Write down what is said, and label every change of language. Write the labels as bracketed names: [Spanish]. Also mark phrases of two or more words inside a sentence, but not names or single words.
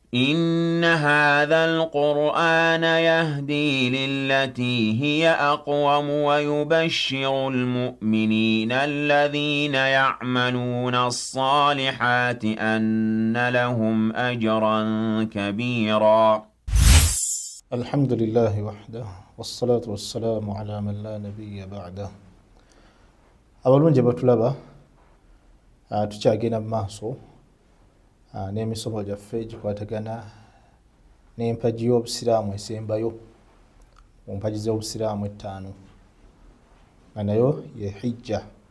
[Arabic] إن هذا القرآن يهدي للتي هي أقوم ويبشر المؤمنين الذين يعملون الصالحات أن لهم أجرا كبيرا. الحمد لله وحده والصلاة والسلام على من لا نبي بعده. [Ganda] abalungi batulaba tukyagenda mu maaso n'emisomo gyaffe gikwatagana n'empagi y'obusiraamu esembayo mu mpagi z'obusiraamu ettaano nga nayo ye hijja.